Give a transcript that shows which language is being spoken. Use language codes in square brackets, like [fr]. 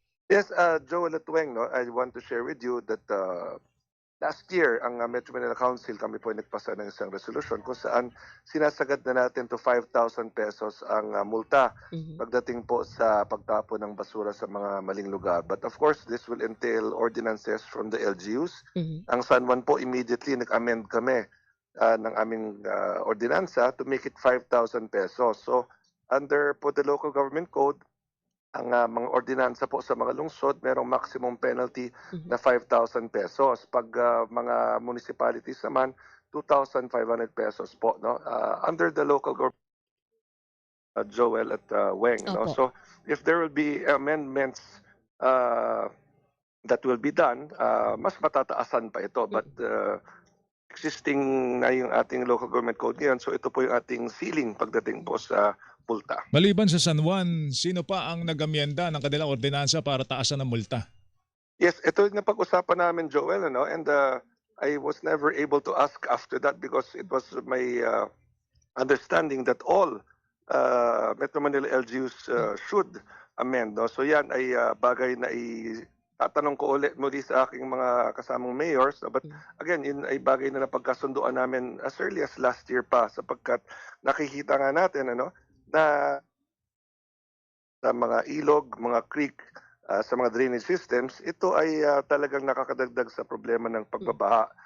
[tl] Yes, Joel at Weng, no, [en] I want to share with you that last year, [tl] ang Metro Manila Council, kami po ay nagpasa ng isang resolution kung saan sinasagad na natin to 5,000 pesos ang multa pagdating po sa pagtapon ng basura sa mga maling lugar. [en] But of course, this will entail ordinances from the LGUs. [tl] Ang San Juan po, immediately nag-amend kami ng aming ordinansa [en] to make it 5,000 pesos. [tl] So, under po the local government code, ang mga ordinansa po sa mga lungsod, merong maximum penalty na 5,000 pesos. Pag mga municipalities naman, 2,500 pesos po. No? [en] Under the local government, Joel at Weng. No? So if there will be amendments that will be done, [tl] mas matataasan pa ito. But existing na yung ating local government code ngayon, so ito po yung ating ceiling pagdating po sa multa. Maliban sa San Juan, sino pa ang nag-amyenda ng kanilang ordinansa para taasan ng multa? Yes, ito yung napag-usapan namin, Joel, ano? [en] And I was never able to ask after that because it was my understanding that all Metro Manila LGUs should amend. No? [tl] So yan ay bagay na tatanong ko ulit muli sa aking mga kasamang mayors. But again, yun ay bagay na napagkasunduan namin [en] as early as last year [tl] pa sapagkat nakikita nga natin na sa mga ilog, mga creek, sa mga drainage systems, ito ay talagang nakakadagdag sa problema ng pagbabaha.